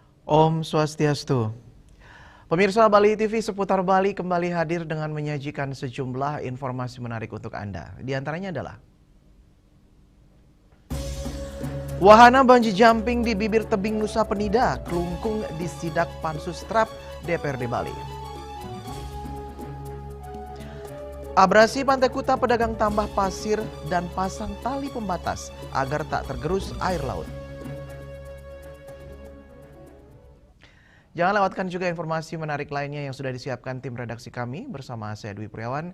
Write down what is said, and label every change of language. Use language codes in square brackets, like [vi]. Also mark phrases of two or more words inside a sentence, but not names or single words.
[id] Om Swastiastu. Pemirsa Bali TV seputar Bali kembali hadir dengan menyajikan sejumlah informasi menarik untuk Anda. Di antaranya adalah wahana [en] bungee jumping [id] di bibir tebing Nusa Penida, kelungkung disidak Pansus Trap DPRD Bali. Abrasi Pantai Kuta pedagang tambah pasir dan pasang tali pembatas agar tak tergerus air laut. Jangan lewatkan juga informasi menarik lainnya yang sudah disiapkan tim redaksi kami bersama saya Dwi Priawan.